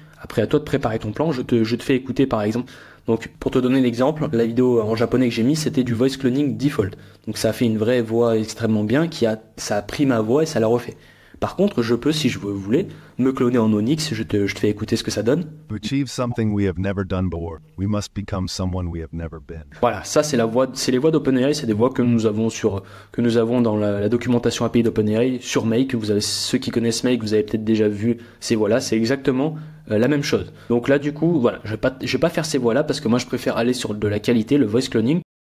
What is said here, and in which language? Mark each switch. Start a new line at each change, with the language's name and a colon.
French: Après, à toi de préparer ton plan. Je te fais écouter, par exemple. Donc, pour te donner l'exemple, la vidéo en japonais que j'ai mis, c'était du voice cloning default. Donc, ça a fait une vraie voix extrêmement bien ça a pris ma voix et ça l'a refait. Par contre, je peux, si je voulais, me cloner en Onyx. Je te fais écouter ce que ça donne.
English: To achieve something we have never done before, we must become someone we have never been.
French: Voilà, ça c'est les voix d'OpenAI, c'est des voix que nous avons dans la documentation API d'OpenAI sur Make. Ceux qui connaissent Make, vous avez peut-être déjà vu ces voix-là. C'est exactement la même chose. Donc là, du coup, voilà, je vais pas faire ces voix-là parce que moi, je préfère aller sur de la qualité, le voice cloning.